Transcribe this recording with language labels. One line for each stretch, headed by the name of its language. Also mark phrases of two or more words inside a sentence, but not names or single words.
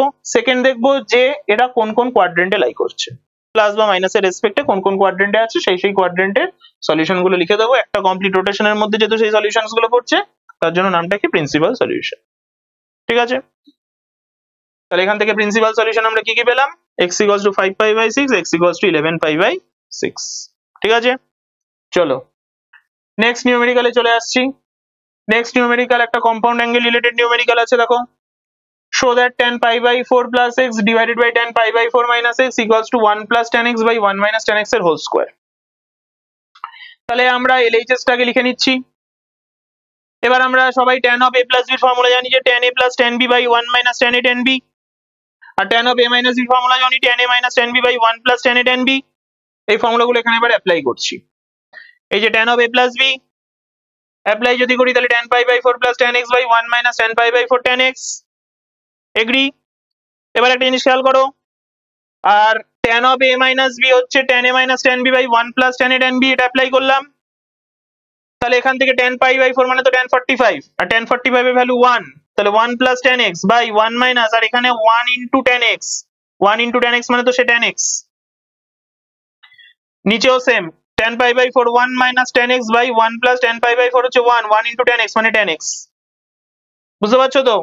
Bangla: সেকেন্ড দেখবো যে এটা কোন কোন
English: quadrant lie
Bangla: করছে, প্লাস বা মাইনাসের রেসপেক্টে কোন কোন কোয়াড্রেন্টে আছে, সেই কোয়াড্রেন্টের সলিউশন গুলো লিখে দেবো। একটা
English: complete rotation
Bangla: মধ্যে যেহেতু সেই সলিউশনস গুলো পড়ছে, তার জন্য নামটা কি
English: principal solution.
Bangla: ঠিক আছে, তাহলে এখান থেকে
English: principal solution
Bangla: আমরা কি কি পেলাম,
English: x equals to 5π/6, x equals to 11π/6।
Bangla: ঠিক আছে, চলো
English: next numerical
Bangla: চলে আসছি।
English: next numerical
Bangla: একটা
English: compound angle related numerical
Bangla: আছে। দেখো,
English: show that tan π/4 plus x divided by tan π/4 minus x equals to 1 plus tan x by 1 minus tan x এর whole square.
Bangla: তাহলে আমরা LHS টাকে লিখে নিচ্ছি। এবার আমরা সবাই
English: tan of a plus b
Bangla: ফর্মুলা জানি যে
English: tan a plus tan b by 1 minus tan a tan b, আর tan of a minus b
Bangla: ফর্মুলা জানি
English: tan a minus tan b by 1 plus tan a tan b।
Bangla: এই ফর্মুলাগুলো এখানে এবার অ্যাপ্লাই করছি। এই যে
English: tan of a plus b অ্যাপ্লাই
Bangla: যদি করি তাহলে
English: tan π/4 plus tan x by 1 minus tan π/4 tan x, এগ্রি।
Bangla: এবার একটা জিনিস খেয়াল করো, আর
English: tan of a minus b হচ্ছে tan a minus tan b by 1 plus tan a tan b,
Bangla: এটা অ্যাপ্লাই করলাম। তাহলে এখান থেকে
English: tan π/4
Bangla: মানে তো
English: tan 45, আর tan 45 এর value 1, তাহলে 1 plus tan x by 1 minus, আর এখানে 1 into tan x, 1 into tan x
Bangla: মানে তো সে
English: tan x, নিচেও same tan pi by 4 1 minus tan x by 1 plus tan pi by 4 হচ্ছে 1, 1 into tan x মানে tan x,
Bangla: বুঝতে পারছো তো?